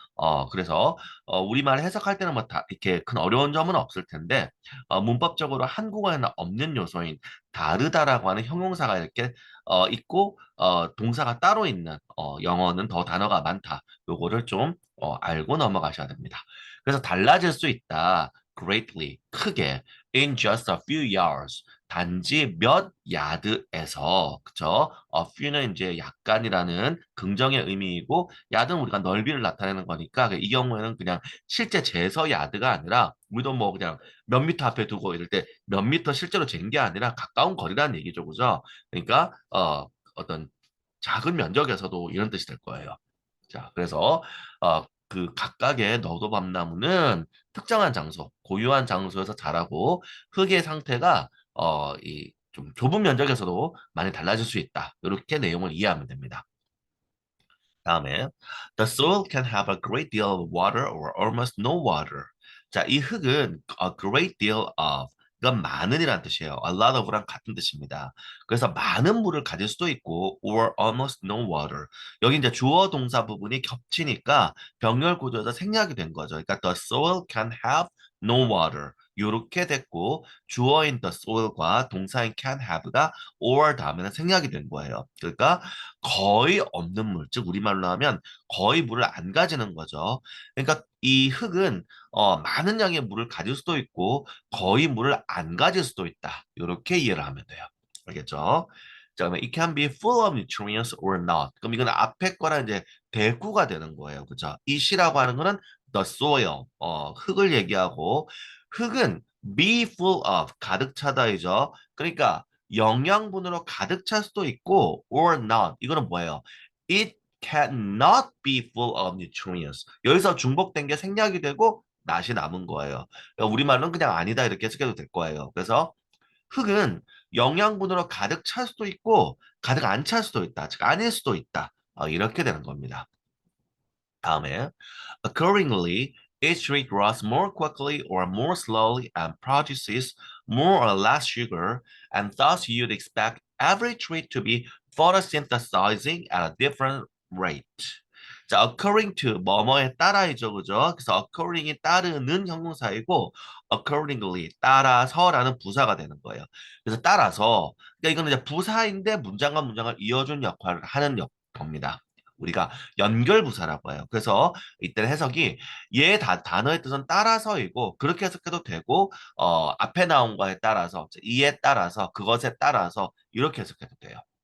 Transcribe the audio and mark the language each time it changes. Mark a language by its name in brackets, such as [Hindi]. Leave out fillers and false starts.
[Korean] 그래서 우리말 해석할 때는 뭐 다 이렇게 큰 어려운 점은 없을 텐데 문법적으로 한국어에는 없는 요소인 다르다라고 하는 형용사가 이렇게 있고 동사가 따로 있는 영어는 더 단어가 많다. 요거를 좀 알고 넘어가셔야 됩니다. 그래서 달라질 수 있다. [English] greatly [Korean] 크게 [English] in just a few yards [Korean] 단지 몇 야드에서 그쵸? few는 이제 약간이라는 긍정의 의미이고 야드는 우리가 넓이를 나타내는 거니까 이 경우에는 그냥 실제 재서 야드가 아니라 우리도 뭐 그냥 몇 미터 앞에 두고 이럴 때 몇 미터 실제로 잰 게 아니라 가까운 거리라는 얘기죠, 그죠? 그러니까 어떤 작은 면적에서도 이런 뜻이 될 거예요. 자, 그래서 그 각각의 너도밤나무는 특정한 장소, 고유한 장소에서 자라고 흙의 상태가 이 좀 좁은 면적에서도 많이 달라질 수 있다. 이렇게 내용을 이해하면 됩니다. [English] 다음에 The soil can have a great deal of water or almost no water. [Korean] 자, 이 흙은 [English] a great deal of [Korean] 이건 많은이라는 뜻이에요. [English] A lot of [Korean] 랑 같은 뜻입니다. 그래서 많은 물을 가질 수도 있고 [English] or almost no water. [Korean] 여기 이제 주어 동사 부분이 겹치니까 병렬 구조에서 생략이 된 거죠. [English] 그러니까 the soil can have no water. [Korean] 이렇게 됐고 주어인 the soil과 동사인 can have가 or 다음에는 생략이 된 거예요. 그러니까 거의 없는 물, 즉 우리말로 하면 거의 물을 안 가지는 거죠. 그러니까 이 흙은 많은 양의 물을 가질 수도 있고 거의 물을 안 가질 수도 있다. 이렇게 이해를 하면 돼요. 알겠죠? [English] 자, 그러면 it can be full of nutrients or not. [Korean] 그럼 이건 앞에 거랑 이제 대꾸가 되는 거예요. 그죠? it이라고 하는 거는 the soil, 흙을 얘기하고 흙은 be full of, 가득 차다이죠. 그러니까 영양분으로 가득 찰 수도 있고 or not. 이거는 뭐예요? [English] It cannot be full of nutrients. [Korean] 여기서 중복된 게 생략이 되고 낫이 남은 거예요. 그러니까 우리말로는 그냥 아니다 이렇게 해석해도 될 거예요. 그래서 흙은 영양분으로 가득 찰 수도 있고 가득 안 찰 수도 있다. 즉 아닐 수도 있다. 이렇게 되는 겁니다. [English] 다음에 accordingly, each tree grows more quickly or more slowly and produces more or less sugar, and thus you'd expect every tree to be photosynthesizing at a different rate. [Korean] 자, according to 뭐뭐에 따라이죠, 그죠? 그래서 according이 따르는 형용사이고 accordingly 따라서라는 부사가 되는 거예요. 그래서 따라서 그러니까 이거는 이제 부사인데 문장과 문장을 이어준 역할을 하는 겁니다. 우리가 연결부사라고 해요. 그래서 이때 해석이 단어의 뜻은 따라서이고 그렇게 해석해도 되고 앞에 나온 거에 따라서 이에 따라서 그것에 따라서 이렇게 해석해도 돼요.